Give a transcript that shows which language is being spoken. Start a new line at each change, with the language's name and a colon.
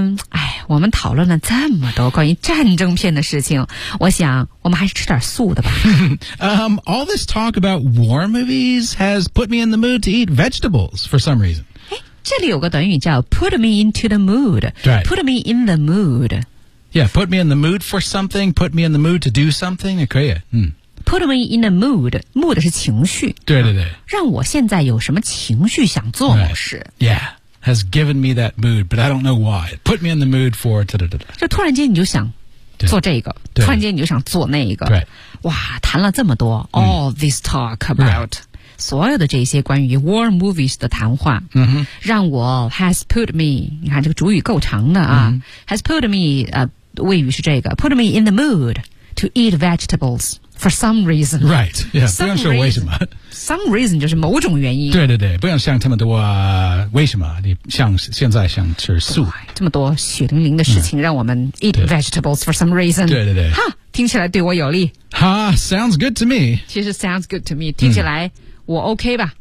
Chinese: 哎，我们讨论了这么多关于战争片的事情，我想我们还是吃点素的吧。
English: all this talk about war movies has put me in the mood to eat vegetables for some reason.
Chinese: 哎，这里有个短语叫 put me into the mood.
English: Right. Put me in the mood. Yeah, put me in the mood for something, put me in the mood to do something,
Chinese: 也可以。
English: Put me in a mood. Mood
Chinese: 是情绪。对对对。让我现在有什么情绪想做某事。
English: Right. Yeah. Has given me that mood, but I don't know why. Put me in the mood for da da da.
Chinese: 就突然间你就想做这个，突然间你就想做那个。对，哇，谈了这么多、
English: all this talk about、
Chinese: 所有的这些关于 war movies 的谈话，嗯哼，让我
English: has put me.
Chinese: 你看这个主语够长的啊、has put me.
English: 谓语是这个 put me in the mood to eat vegetables. For some reason. Right. Yeah,
Chinese: 不用说为什么。 Some reason 就是某种原因。对对对，不用想这么多、为什么你像现在想吃素。这么多血淋淋的事情、让我们
English: eat vegetables for some reason.
Chinese: 对对对。哈，听起来对我有利。
English: 哈 ,sounds good to me.
Chinese: 其实
English: sounds good to me,
Chinese: 听起来我 OK 吧。